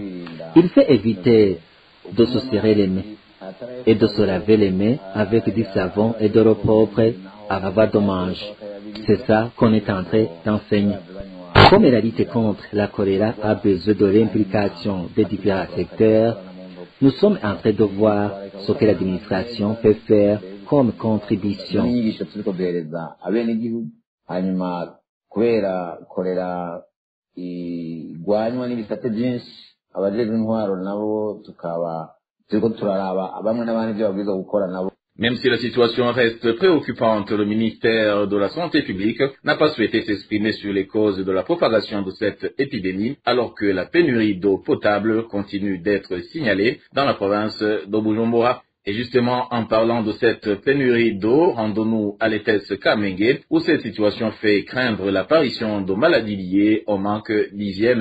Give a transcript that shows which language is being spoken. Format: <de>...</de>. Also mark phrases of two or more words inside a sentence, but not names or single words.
<fr>Il faut éviter de se serrer les mains et de se laver les mains avec du savon et de l'eau propre avant de manger. C'est ça qu'on est en train d'enseigner. Comme la lutte contre la choléra a besoin de l'implication des différents secteurs, nous sommes en train de voir ce que l'administration peut faire comme contribution.</fr> <rn>igwanywa n'ibisate byinshi abajejwe intwaro nabo tukaba turiko turaraba bamwe n'abandi byo babwiza gukora nabo.</rn> <fr>Même si la situation reste préoccupante, le ministère de la Santé publique n'a pas souhaité s'exprimer sur les causes de la propagation de cette épidémie, alors que la pénurie d'eau potable continue d'être signalée dans la province de Bujumbura. Et justement, en parlant de cette pénurie d'eau, rendons-nous à l'ETS Kamenge, où cette situation fait craindre l'apparition de maladies liées au manque d'hygiène.</fr>